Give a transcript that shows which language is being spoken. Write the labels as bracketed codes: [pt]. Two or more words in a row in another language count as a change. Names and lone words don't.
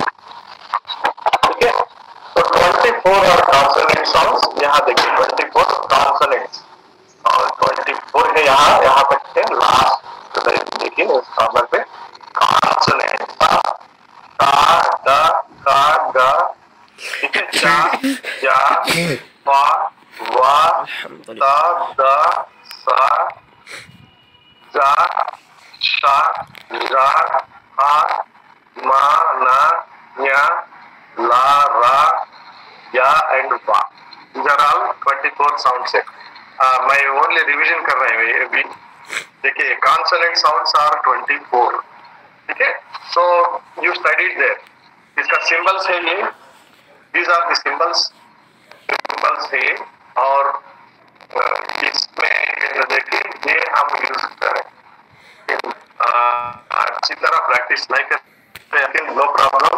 [hi] ठीक है, [en] तो 24 are consonant sounds. [hi] यहाँ देखिए 24 कॉन्सोनेंट्स और 24 है यहाँ तक है लास्ट। तो देखिए इस नंबर पे कॉन्सोनेंट का, गा, ठीक है, चा, जा, वा, दा, सा, जा, शा, जा, हा, मा, ना, [en] nya, la, ra, ya and va. These are all 24 sounds है। [hi] मैं [en] only revision [hi] कर रहे हैं अभी। देखिए [en] consonant sounds are 24. [hi] ठीक है, [en] so you studied there. [hi] इसका सिंबल्स है ये, [en] these are the symbols [hi] है। और इसमें देखिए ये हम यूज करें, अच्छी तरह प्रैक्टिस नहीं करते, लेकिन [en] no problem.